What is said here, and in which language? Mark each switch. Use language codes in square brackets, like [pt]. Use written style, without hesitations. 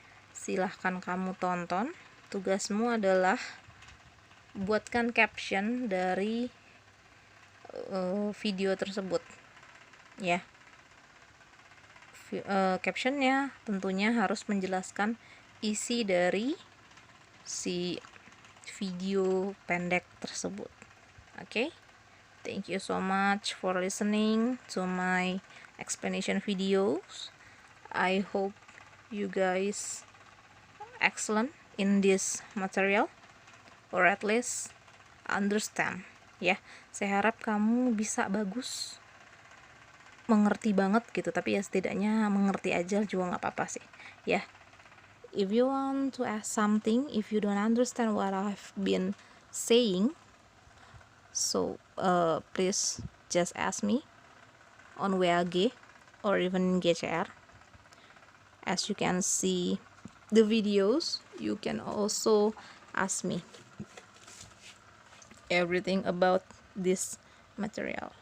[id] Silahkan kamu tonton. Tugasmu adalah buatkan caption dari video tersebut ya. Captionnya tentunya harus menjelaskan isi dari si video pendek tersebut. Oke? [en] Thank you so much for listening to my explanation videos. I hope you guys excellent in this material, or at least understand ya. [id] Saya harap kamu bisa bagus, mengerti banget gitu, tapi ya setidaknya mengerti aja juga nggak apa-apa sih ya. [en] If you want to ask something, if you don't understand what I've been saying, so please just ask me on WAG or even GCR. As you can see the videos, you can also ask me everything about this material.